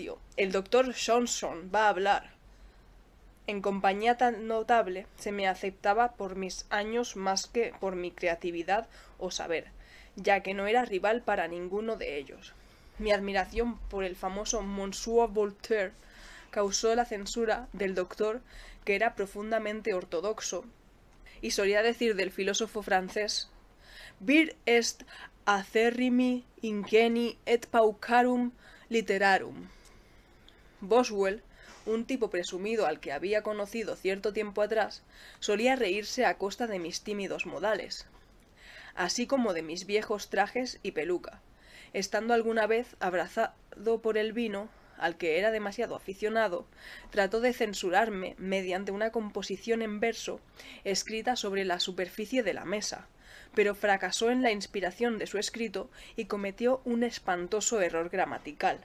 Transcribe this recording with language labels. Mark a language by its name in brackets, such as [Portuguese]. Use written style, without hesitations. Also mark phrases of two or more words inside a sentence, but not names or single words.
[Spanish] El doctor Johnson va a hablar». En compañía tan notable se me aceptaba por mis años más que por mi creatividad o saber, ya que no era rival para ninguno de ellos. Mi admiración por el famoso Monsieur Voltaire causó la censura del doctor, que era profundamente ortodoxo, y solía decir del filósofo francés: [Latin] vir est acerrimi ingeni et paucarum literarum. [Spanish] Boswell, un tipo presumido al que había conocido cierto tiempo atrás, solía reírse a costa de mis tímidos modales, así como de mis viejos trajes y peluca. Estando alguna vez abrazado por el vino, al que era demasiado aficionado, trató de censurarme mediante una composición en verso escrita sobre la superficie de la mesa, pero fracasó en la inspiración de su escrito y cometió un espantoso error gramatical.